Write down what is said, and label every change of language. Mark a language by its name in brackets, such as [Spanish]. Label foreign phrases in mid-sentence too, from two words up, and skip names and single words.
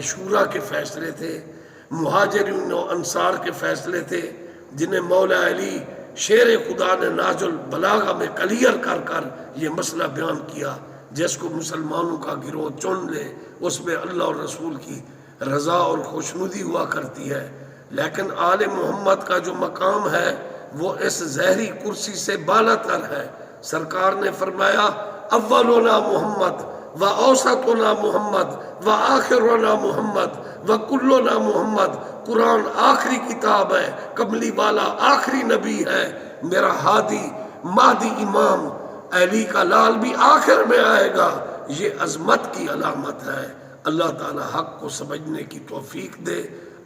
[Urdu] شورا کے فیصلے تھے، مہاجرین و انصار کے فیصلے تھے، جنہیں مولا علی شیر خدا نے ناج البلاغہ میں کلیئر کر کر یہ مسئلہ بیان کیا، جس کو مسلمانوں کا گروہ چن لے اس میں اللہ اور رسول کی رضا اور خوشنودی ہوا کرتی ہے، لیکن آل محمد کا جو مقام ہے وہ اس زہری کرسی سے بالا تر ہے۔ سرکار نے فرمایا [Arabic] اولنا محمد و اوسطنا محمد و آخرنا محمد و کلنا محمد، [Urdu] قرآن آخری کتاب ہے، کملی والا آخری نبی ہے، میرا ہادی مہدی امام علی کا لال بھی آخر میں آئے گا، یہ عظمت کی علامت ہے۔ اللہ تعالی حق کو سمجھنے کی توفیق دے۔